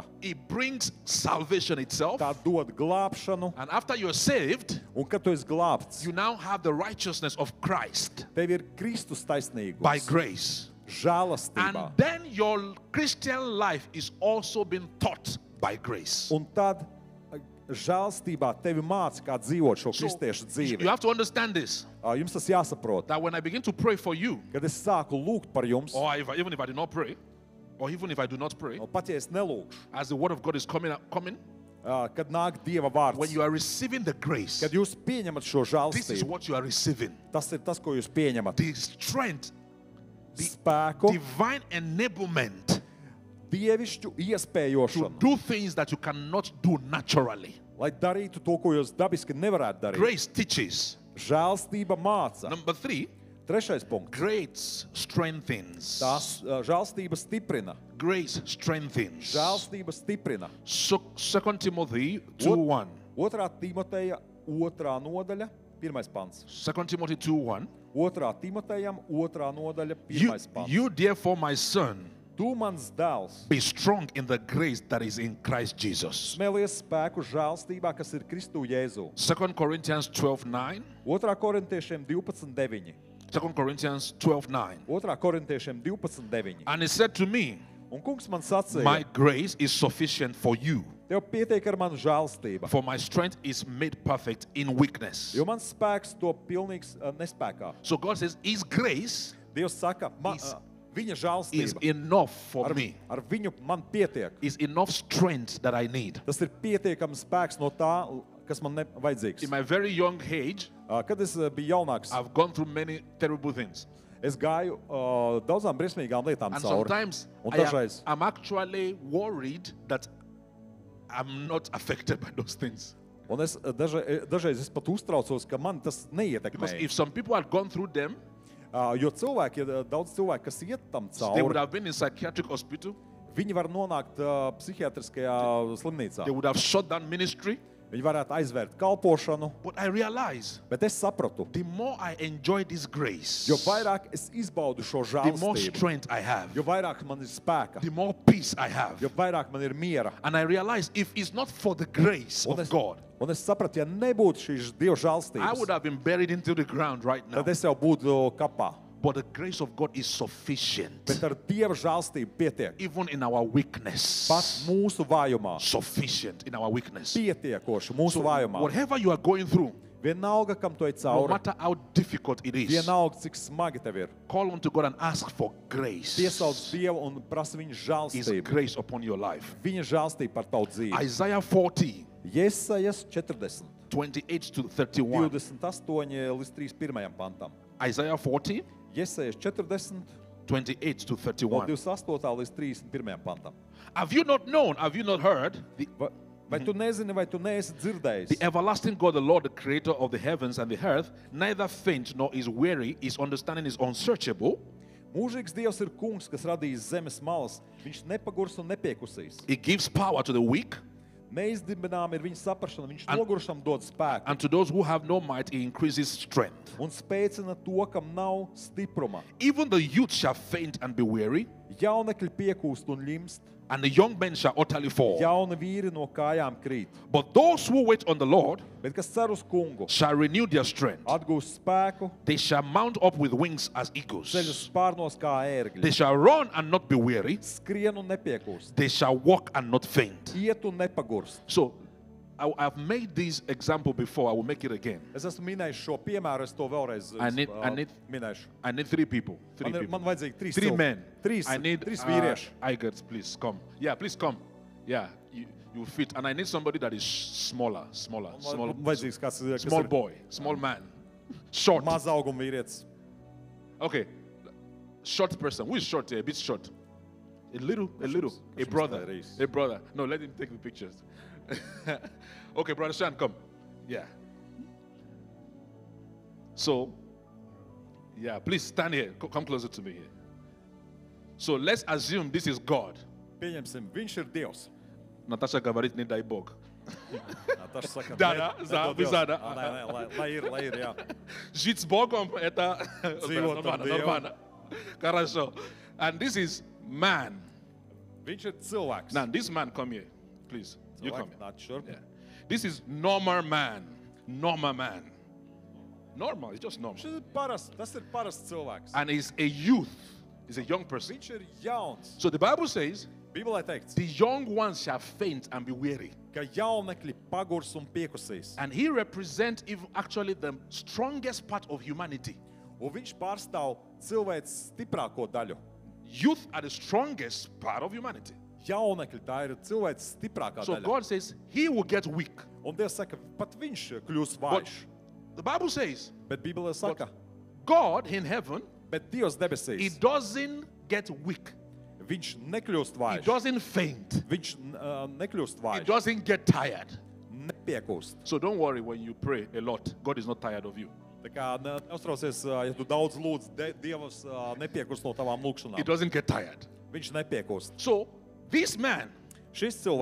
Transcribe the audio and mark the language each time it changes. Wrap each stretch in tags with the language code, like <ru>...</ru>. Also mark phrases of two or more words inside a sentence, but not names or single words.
<en>It brings salvation itself.</en> <lv>Tā dod glābšanu,</lv> <en>And after you're saved,</en> <lv>un kad tu esi glābts,</lv> <en>you now have the righteousness of Christ</en> <lv>tev ir Kristus taisnīgums,</lv> <en>by grace.</en> <lv>žēlastībā.</lv> <en>And then your Christian life is also being taught by grace.</en> <lv>Un tad žēlstībā tevi māca, kā dzīvot šo</lv> <en>So,</en> <lv>kristiešu</lv> <en>you</en> <lv>dzīvi.</lv> <en>have to understand this,</en> <lv>Jums tas jāsaprot.</lv> <en>that when I begin to pray for you,</en> <lv>Kad es sāku lūgt par jums,</lv> <en>even if I do not pray, or even if I do not pray,</en> <lv>pat ja es nelūgšu,</lv> <en>as the word of God is coming,</en> <lv>kad nāk Dieva</lv> <en>when</en> <lv>vārds,</lv> <en>you are receiving the grace,</en> <lv>kad jūs pieņemat šo</lv> <en>this is</en> <lv>žēlstību,</lv> <en>what you are receiving.</en> <lv>tas ir tas, ko jūs pieņemat.</lv> <en>The strength,</en> <lv>Spēku,</lv> <en>divine enablement</en> <lv>dievišķu</lv> <en>to</en> <lv>iespējošanu,</lv> <en>do things that you cannot do naturally.</en> <lv>lai darītu to, ko jūs dabiski nevarētu darīt.</lv> <en>Grace teaches.</en> <lv>Žēlstība māca.</lv> <en>Number 3,</en> <lv>Trešais punkts.</lv> <en>grace strengthens.</en> <lv>Tās žēlstība stiprina.</lv> <en>Grace strengthens.</en> <lv>Žēlstība stiprina.</lv> <en>So, 2 Timothy 2:1.</en> <lv>Otrā Timoteja, 2. nodaļa, 1. pants.</lv> <en>2 Timothy 2:1.</en> <lv>2. Timotejam, 2. nodaļa, 1.</lv> <en>You,</en> <lv>pants.</lv> <en>you therefore, my son,</en> <lv>Tu, mans dēls,</lv> <en>be strong in the grace that is in Christ Jesus.</en> <lv>smelies spēku žēlstībā, kas ir Kristu Jēzu.</lv> <en>2 Corinthians 12:9.</en> <lv>2. korintiešiem 12.9.</lv> <en>2 Corinthians 12:9.</en> <lv>2. korintiešiem 12.9.</lv> <en>And he said to me,</en> <lv>Un kungs man sacīja,</lv> <en>my grace is sufficient for you,</en> <lv>tev pietiek ar manu žēlstību,</lv> <en>for my strength is made perfect in weakness.</en> <lv>jo mans spēks to pilnīgs nespēkā.</lv> <en>So God says, his grace</en> <lv>Dievs saka, viņa</lv> <en>is</en> <lv>žēlstība</lv> <en>enough for me.</en> <lv>ar viņu man pietiek.</lv> <en>Is enough strength that I need.</en> <lv>Tas ir pietiekams spēks no tā, kas man vajadzīgs.</lv> <en>In my very young age,</en> <lv>Kad es biju jaunāks,</lv> <en>I've gone through many terrible things.</en> <lv>es gāju daudzām briesmīgām lietām</lv> <en>And</en> <lv>cauri.</lv> <en>sometimes</en> <lv>Un dažreiz</lv> <en>I'm actually worried that I'm not affected by those things.</en> <lv>un es dažreiz es pat uztraucos, ka man tas</lv> <en>Because</en> <lv>neietekmē.</lv> <en>if some people had gone through them,</en> <lv>Jo cilvēki, daudz cilvēku, kas iet tam</lv> <en>they would</en> <lv>cauri,</lv> <en>have been in psychiatric hospital.</en> <lv>viņi var nonākt psihiatriskajā slimnīcā.</lv> <en>They would have shut down ministry.</en> <lv>Viņi varētu aizvērt kalpošanu,</lv> <en>But I realize</en> <lv>bet es sapratu,</lv> <en>the more I enjoy this grace,</en> <lv>jo vairāk es izbaudu šo</lv> <en>the more</en> <lv>žēlstību,</lv> <en>strength I have,</en> <lv>jo vairāk man ir spēka,</lv> <en>the more peace I have.</en> <lv>jo vairāk man ir miera.</lv> <en>And I realize if it's not for the grace</en> <lv>Un</lv> <en>of</en> <lv>es,</lv> <en>God,</en> <lv>un es sapratu, ja nebūtu šīs Dieva</lv> <en>I would</en> <lv>žēlstības,</lv> <en>have been buried into the ground right now.</en> <lv>tad es jau būtu kapā.</lv> <en>But the grace of God is sufficient,</en> <lv>Bet ar Dieva žēlstību pietiek.</lv> <en>even in our weakness.</en> <lv>Pat mūsu vājumā.</lv> <en>Sufficient in our weakness.</en> <lv>Pietiekoši mūsu vājumā.</lv> <en>Whatever you are going through,</en> <lv>Vienalga, kam tu ej</lv> <en>no</en> <lv>cauri,</lv> <en>matter how difficult it is,</en> <lv>vienalga, cik smagi tev ir,</lv> <en>call unto God and ask for grace.</en> <lv>piesauc Dievu un prasa viņa</lv> <en>His</en> <lv>žēlstību.</lv> <en>grace upon your life.</en> <lv>Viņa žēlstību par tavu dzīvi.</lv> <en>Isaiah 40,</en> <lv>Jesajas 40,</lv> <en>28 to 31.</en> <lv>28 līdz 31 pantam.</lv> <en>Isaiah 40,</en> <lv>Jesajas 40,</lv> <en>28 to</en> <lv>no</lv> <en>31.</en> <lv>28 līdz 31 pantam.</lv> <en>Have you not known, have you not heard?</en> <lv>Vai tu nezini, vai tu neesi dzirdējis?</lv> <en>The everlasting God, the Lord, the creator of the heavens and the earth, neither faint nor is weary, his understanding is unsearchable.</en> <lv>Mūžīgs Dievs ir kungs, kas radījis zemes malas. Viņš nepagurs un nepiekusīs.</lv> <en>He gives power to the weak,</en> <lv>Neizdibinām ir viņa saprašana. Viņš</lv> <en>And-</en> <lv>nogurušam dod spēku.</lv> <en>and to those who have no might, he increases strength.</en> <lv>Un spēcina to, kam nav stipruma.</lv> <en>Even the youth shall faint and be weary,</en> <lv>Jaunekļi piekūst un ļimst.</lv> <en>and the young men shall utterly fall.</en> <lv>Jauni vīri no kājām krīt.</lv> <en>But those who wait on the Lord</en> <lv>Bet kas cer uz kungu,</lv> <en>shall renew their strength.</en> <lv>atgūst spēku,</lv> <en>They shall mount up with wings as eagles.</en> <lv>ceļus spārnos kā</lv> <en>They</en> <lv>ērgļi.</lv> <en>shall run and not be weary.</en> <lv>Skrien un nepiekūst.</lv> <en>They shall walk and not faint.</en> <lv>Iet un nepagurst.</lv> <en>So, I've made this example before. I will make it again.</en> <lv>Es esmu minējis šo piemēru, es to vēlreiz</lv> <en>I need-</en> <lv>minēšu.</lv> <en>I need 3 people. 3</en> <lv>Man</lv> <en>people.</en> <lv>vajadzīgi trīs</lv> <en>3</en> <lv>cilvēki.</lv> <en>men.</en> <lv>Trīs,</lv> <en>I need</en> <lv>trīs vīrieši. Igors,</lv> <en>please come. Yeah, please come. Yeah, you fit. And I need somebody that is smaller.</en> <lv>Vajadzīgs kāds, kas</lv> <en>Small</en> <lv>ir</lv> <en>boy, small man, short.</en> <lv>maz auguma vīrietis.</lv> <en>Okay, short person. Who is short here? A bit short. A little. A brother. Reis. A brother. No, let him take the pictures. Okay, brother Shan, come. Yeah. So, yeah, please stand here. Come closer to me here. So let's assume this is God.</en> <lv>Pieņemsim, viņš ir Dievs.</lv> <ru>Natasha говорит не дай Бог.</ru> <lv>Tas saka, Dada, ne- za- nedod Dievs. bizada. Lai ir, jā.</lv> <ru>Жить с Богом это Живот там нормально. Хорошо.</ru> <en>And this is man.</en> <lv>Viņš ir cilvēks.</lv> <en>Now, this man, come here, please. You come</en> <lv>Cilvēks</lv> <en>here.</en> <lv>nāc šurp.</lv> <en>Yeah. This is normal man. Normal man. Normal, it's just normal.</en> <lv>Šis ir parasts, tas ir parasts cilvēks.</lv> <en>And he's a youth. He's a young person.</en> <lv>Viņš ir jauns.</lv> <en>So the Bible says,</en> <lv>Bībelē teikts,</lv> <en>the young ones shall faint and be weary.</en> <lv>ka jaunekļi pagurs un piekusīs.</lv> <en>And he represents actually the strongest part of humanity.</en> <lv>Un viņš pārstāv cilvēks stiprāko daļu.</lv> <en>Youth are the strongest part of humanity.</en> <lv>Jaunekļi, tā ir cilvēks stiprākā</lv> <en>So</en> <lv>daļa.</lv> <en>God says he will get weak.</en> <lv>Un Dievs saka, pat viņš kļūs</lv> <en>But</en> <lv>vājš.</lv> <en>the Bible says,</en> <lv>Bet Bībelē saka,</lv> <en>God in heaven,</en> <lv>bet Dievs</lv> <en>he</en> <lv>debesīs,</lv> <en>doesn't get weak.</en> <lv>viņš nekļūst</lv> <en>He</en> <lv>vājš.</lv> <en>doesn't faint.</en> <lv>Viņš nekļūst</lv> <en>He</en> <lv>vājš.</lv> <en>doesn't get tired.</en> <lv>Nepiekūst.</lv> <en>So don't worry when you pray a lot. God is not tired of you.</en> <lv>Tā kā neuztraucies, ja tu daudz lūdz, Dievs nepiekūst no tavām</lv> <en>He</en> <lv>lūkšanām.</lv> <en>doesn't get tired.</en> <lv>Viņš nepiekūst.</lv> <en>So this man,</en> <lv>Šis cilvēks,</lv>